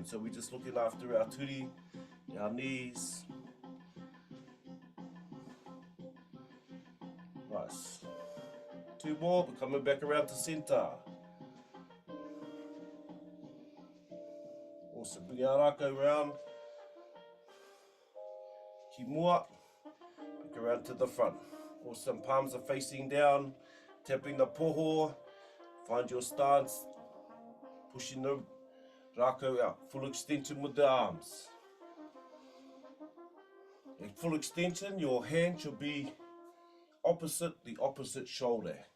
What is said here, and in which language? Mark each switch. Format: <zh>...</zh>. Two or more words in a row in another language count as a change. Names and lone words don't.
<en>So we're just looking after our turi, our knees. Nice. Two more, we're coming back around to centre. Awesome, bring our rākau round.</en> <mi>Ki mua,</mi> <en>back around to the front. Awesome, palms are facing down, tapping the poho. Find your stance, pushing the rākau out. Full extension with the arms. In full extension, your hand should be opposite the opposite shoulder.</en>